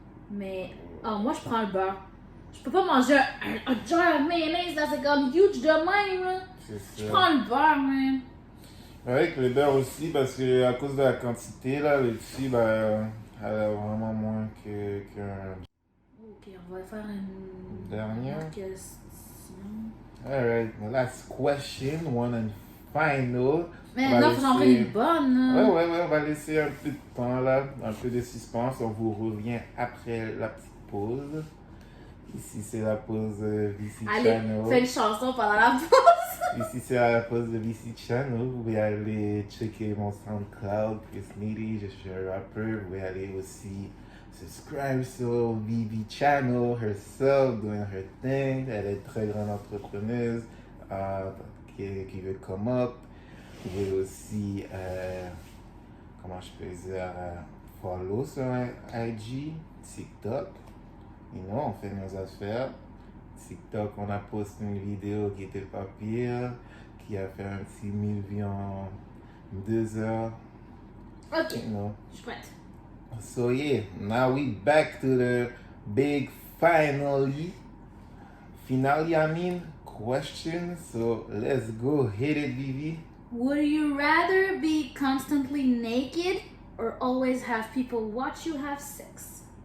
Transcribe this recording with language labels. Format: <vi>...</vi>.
<fr>Mais, moi, je prends le beurre. Je peux pas manger un jar de mayonnaise, là, c'est comme huge de même, là. Je prends le beurre, man. Avec le beurre aussi, parce que à cause de la quantité, là, le dessus, ben, elle a vraiment moins qu'un... Ok, on va faire une Dernière question.</fr> <en>Alright, the last question, one and final.</en> <fr>Mais non, faut en faire une bonne, là. Ouais, on va laisser un peu de temps, là, un peu de suspense. On vous revient après la petite pause. Ici, c'est la pause VC Allez, Channel. fais une chanson pendant la pause. Ici, c'est la pause de VC Channel. Vous pouvez aller checker mon SoundCloud, Chris Needy, je suis un rappeur. Vous pouvez aller aussi subscribe sur VV Channel,</fr> <en>herself, doing her thing.</en> <fr>Elle est une très grande entrepreneuse qui veut</fr> <en>come up.</en> <fr>Vous pouvez aussi, comment je peux dire, follow sur IG, TikTok.</fr> <en>You know,</en> <fr>on fait nos affaires. TikTok, on a posté une vidéo qui était pas pire, qui a fait un petit 1000 vues en 2 heures. Ok,</fr> <en>You know.</en> <fr>je suis prête.</fr> <en>So yeah, now we back to the big finale I mean, question. So let's go hit it, Vivi. Would you rather be constantly naked or always have people watch you have sex?</en>